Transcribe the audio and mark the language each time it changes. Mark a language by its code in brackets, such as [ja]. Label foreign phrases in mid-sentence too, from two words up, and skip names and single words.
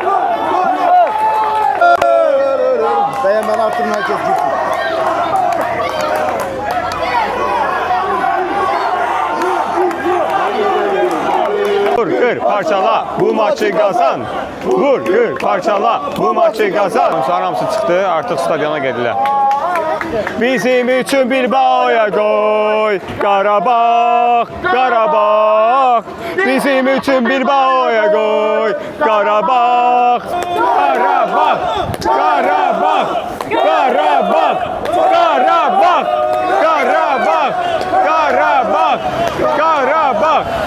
[tr] Beğenmen artık herkes gitsin. Vur, kır, parçala, bu maçı kazan. Vur, kır, parçala, bu maçı kazan. [az] Sonra hamısı çıxdı, artıq stadiona gedirlər. [tr] Bizim için Bilbao'ya koy, [az] Qarabağ, Qarabağ. [tr] Bizim için Bilbao'ya koy, Qarabağ, Qarabağ, Qarabağ, Qarabağ, Qarabağ, Qarabağ, Qarabağ, Qarabağ.